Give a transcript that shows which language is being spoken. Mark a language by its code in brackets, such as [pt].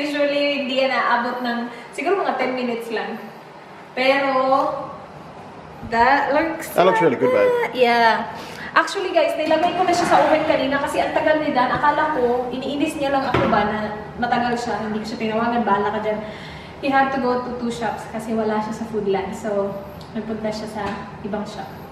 [tl] Usually, hindi yan naabot ng siguro mga 10 minutes lang. [en] Pero, that looks really good, babe. Yeah. Actually, guys, [tl] nilagay ko na siya sa oven kanina kasi ang tagal ni Dan. Akala ko, iniinis niya lang ako ba na matagal siya. Hindi ko siya tinawagan. Bahala ka dyan. [en] He had to go to 2 shops [tl] kasi wala siya sa Foodland. So, nagpunta siya sa ibang shop.